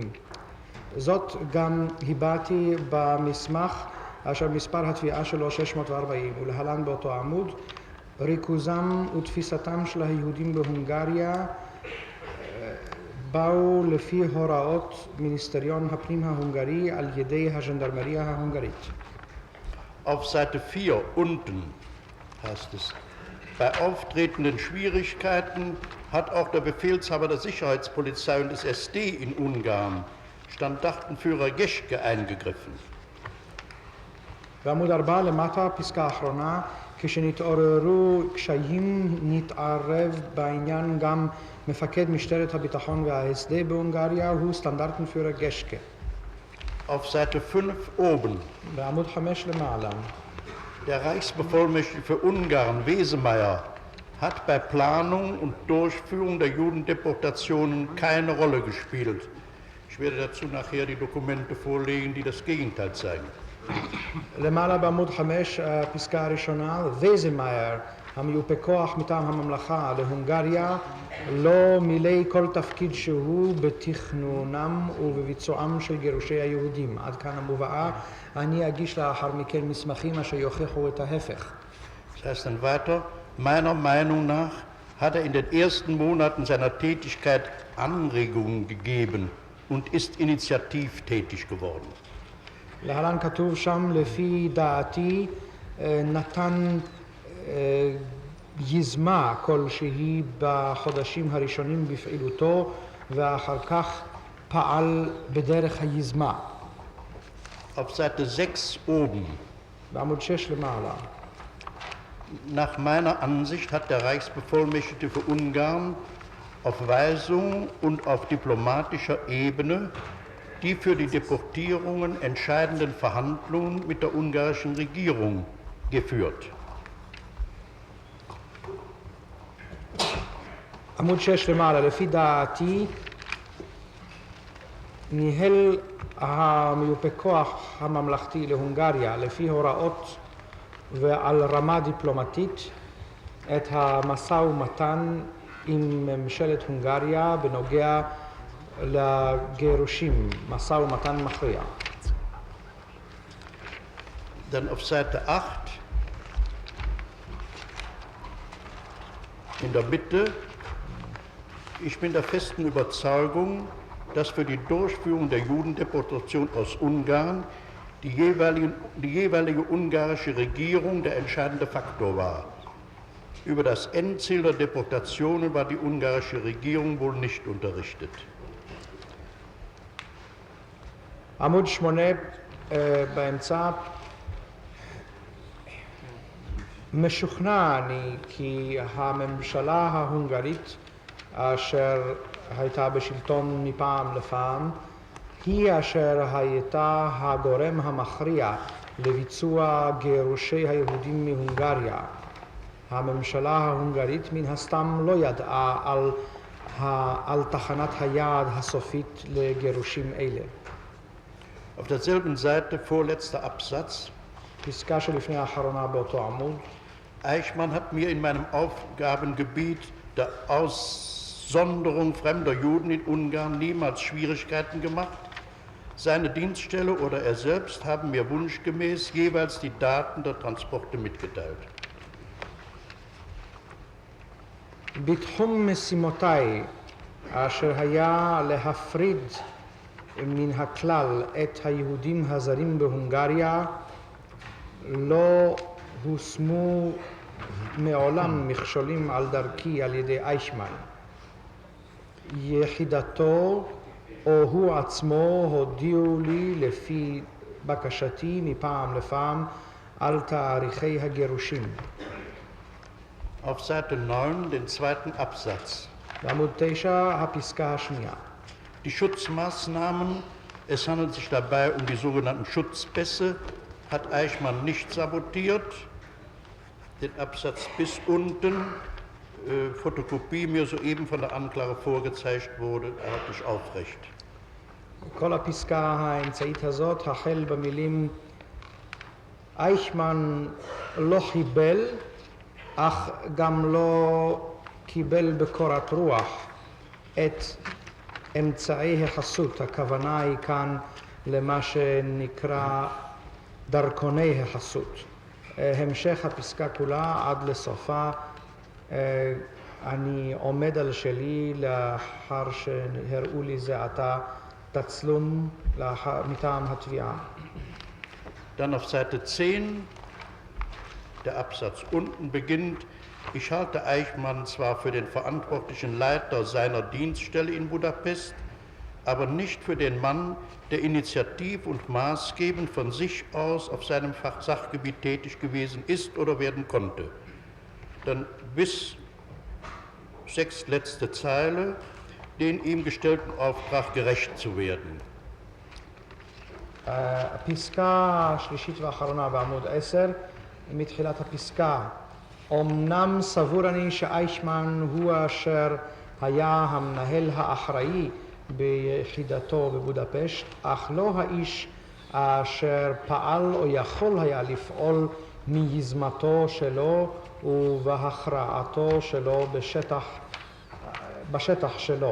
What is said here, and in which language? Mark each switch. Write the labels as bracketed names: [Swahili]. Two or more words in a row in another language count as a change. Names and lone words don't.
[Hebrew] זאת גם הבעתי במסמך אשר מספר התביעה שלו 640, ולהלן באותו עמוד: ריכוזם ותפיסתם של היהודים בהונגריה באו לפי הוראות מיניסטריון הפנים ההונגרי על ידי הז'נדרמריה ההונגרית. [German] Auf Seite 4 unten heißt es: Bei auftretenden Schwierigkeiten hat auch der Befehlshaber der Sicherheitspolizei und des SD in Ungarn, Standartenführer Geschke, eingegriffen. [Hebrew] בעמוד 4 למטה, פסקה אחרונה: כשנתעוררו קשיים נתערב בעניין גם מפקד משטרת הביטחון וההסד בהונגריה הוא סטנדרטנפיורר גשקה. [German] Auf Seite 5 oben. [Hebrew] בעמוד 5 למעלה. [German] Der Reichsbevollmächtigte für Ungarn, Wesemeyer, hat bei Planung und Durchführung der Judendeportationen keine Rolle gespielt. Ich werde dazu nachher die Dokumente vorlegen, die das Gegenteil zeigen. [Hebrew] למעלה בעמוד 5, הפסקה הראשונה: וייזמאייר, המיופה כוח מטעם הממלכה להונגריה, לא מילא כל תפקיד שהוא בתכנונם ובביצועם של גירושי היהודים. עד כאן המובאה. אני אגיש לאחר מכן מסמכים אשר יוכיחו את ההפך. [German] Das heißt dann weiter: Meiner Meinung nach hat er in den ersten Monaten seiner Tätigkeit Anregungen gegeben und ist initiativtätig geworden. [Hebrew] להלן כתוב שם: לפי דעתי נתן יזמה כלשהי בחודשים הראשונים בפעילותו ואחר כך פעל בדרך היזמה. [German] Auf Seite 6 oben. [Hebrew] בעמוד 6 למעלה. [German] Nach meiner Ansicht hat der Reichsbevollmächtigte für Ungarn auf Weisung und auf diplomatischer Ebene die für die Deportierungen entscheidenden Verhandlungen mit der ungarischen Regierung geführt. [Hebrew] עמוד 6 למעלה: לפי דעתי ניהל המיופה כוח הממלכתי להונגריה לפי הוראות ועל רמה דיפלומטית את המשא ומתן עם ממשלת הונגריה בנוגע לגירושים, משא ומתן מכריע. [German] Dann auf Seite 8 in der Mitte: Ich bin der festen Überzeugung, dass für die Durchführung der Judendeportation aus Ungarn die jeweilige ungarische Regierung der entscheidende Faktor war. Über das Endziel der Deportationen war die ungarische Regierung wohl nicht unterrichtet. [Hebrew] עמוד 8 באמצע: משוכנע אני כי הממשלה ההונגרית אשר הייתה בשלטון מפעם לפעם היא אשר הייתה הגורם המכריע לביצוע גירושי היהודים מהונגריה. הממשלה ההונגרית מן הסתם לא ידעה על תחנת היעד הסופית לגירושים אלה. [German] Auf derselben Seite, vorletzter Absatz: [Hebrew] פסקה שלפני האחרונה באותו עמוד. [German] Eichmann hat mir in meinem Aufgabengebiet der Aussonderung fremder Juden in Ungarn niemals Schwierigkeiten gemacht. Seine Dienststelle oder er selbst haben mir wunschgemäß jeweils die Daten der Transporte mitgeteilt. [Hebrew] בתחום משימותיי אשר היה להפריד מן הכלל את היהודים הזרים בהונגריה לא הושמו מעולם מכשולים על דרכי על ידי אייכמן. יחידתו או הוא עצמו הודיעו לי לפי בקשתי מפעם לפעם על תאריכי הגירושים. [German] Auf Seite 9, den zweiten Absatz. [Hebrew] בעמוד 9, הפסקה השנייה. [German] Die Schutzmaßnahmen, es handelt sich dabei um die sogenannten Schutzpässe, hat Eichmann nicht sabotiert. Den Absatz bis unten, Fotokopie mir soeben von der Anklage vorgezeigt wurde, halte ich aufrecht. [Hebrew] כל הפסקה האמצעית הזאת החל במילים אייכמן לא חיבל, אך גם לא קיבל בקורת רוח את אמצעי החסות. הכוונה היא כאן למה שנקרא דרכוני החסות. המשך הפסקה כולה עד לסופה. אני עומד על שלי לאחר שהראו לי זה עתה תצלום מטעם התביעה. [German] Dann auf Seite 10, der Absatz unten beginnt, ich halte Eichmann zwar für den verantwortlichen Leiter seiner Dienststelle in Budapest, aber nicht für den Mann, der initiativ und maßgebend von sich aus auf seinem Sachgebiet tätig gewesen ist oder werden konnte. Dann bis sechstletzte Zeile, den ihm gestellten Auftrag gerecht zu werden. [Hebrew] הפסקה השלישית והאחרונה בעמוד 10, מתחילת הפסקה. אמנם סבור אני שאייכמן הוא אשר היה המנהל האחראי ביחידתו בבודפשט, אך לא האיש אשר פעל או יכול היה לפעול מיזמתו שלו ובהכרעתו שלו בשטח שלו.